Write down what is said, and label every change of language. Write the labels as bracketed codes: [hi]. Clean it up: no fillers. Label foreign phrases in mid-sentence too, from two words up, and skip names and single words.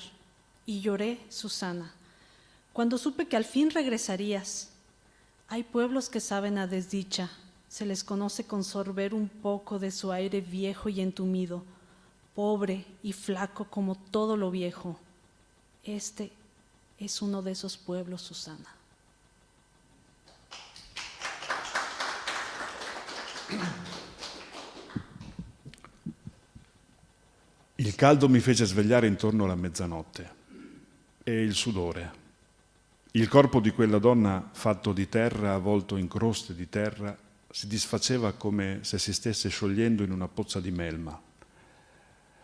[es] Y lloré, Susana, cuando supe que al fin regresarías. Hay pueblos que saben a desdicha. Se les conoce con sorber un poco de su aire viejo y entumido, pobre y flaco como todo lo viejo. Este es uno de esos pueblos, Susana. [it] Il caldo mi fece svegliare intorno alla mezzanotte e il sudore. Il corpo di quella donna fatto di terra, avvolto in croste di terra, si disfaceva come se si stesse sciogliendo in una pozza di melma.